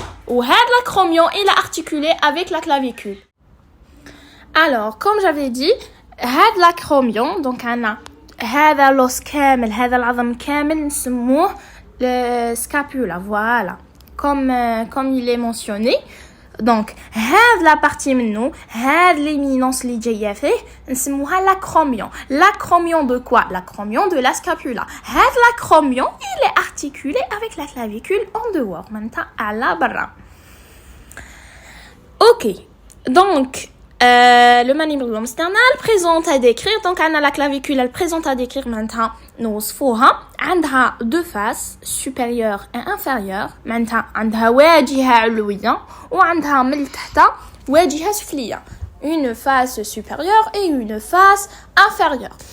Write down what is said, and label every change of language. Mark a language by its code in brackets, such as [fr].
[ar] وهاد [fr] l'acromion il est articulé avec la clavicule. Alors comme j'avais dit, هاد l'acromion, donc [ar] أنا هذا [fr] l'os [ar] كامل, هذا العظم كامل نسموه [fr] le scapula. Voilà, comme il est mentionné. [ar] Donc هاد [fr] la partie [ar] منو, هاد l'éminence اللي جايه فيه نسموها l'acromion. [fr] L'acromion de quoi? L'acromion de la scapula. هاد l'acromion il est articulé avec la clavicule en dehors, [ar] معناتها على برا. [fr] Ok, Donc, le mandibulium sternal présente à décrire. Donc, on a la clavicule, elle présente à décrire maintenant. [ar] نوصفوها عندها [fr] deux faces supérieure et inférieure. [ar] معناتها عندها واجهة علوية وعندها من تحت واجهة سفلية. [fr] Une face supérieure et une face inférieure.